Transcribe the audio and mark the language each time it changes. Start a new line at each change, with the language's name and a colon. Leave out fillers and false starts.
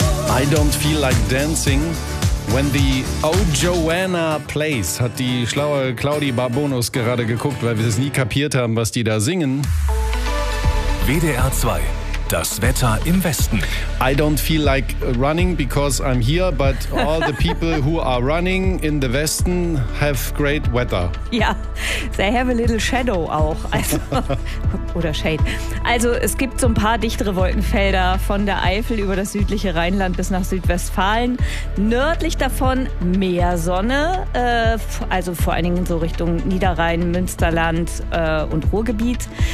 English: I don't feel like dancing. When the Oh Joanna plays,
German: hat die schlaue Claudi Barbonus gerade geguckt, weil wir es nie kapiert haben, was die da singen. WDR 2, das Wetter im Westen.
English: I don't feel like running because I'm here, but all the people who are running in the Westen have great weather. Ja, they have a little shadow
German: auch. Also, oder
English: shade.
German: Also es gibt so ein paar dichtere Wolkenfelder von der Eifel über das südliche Rheinland bis nach Südwestfalen. Nördlich davon mehr Sonne, also vor allen Dingen so Richtung Niederrhein, Münsterland und Ruhrgebiet.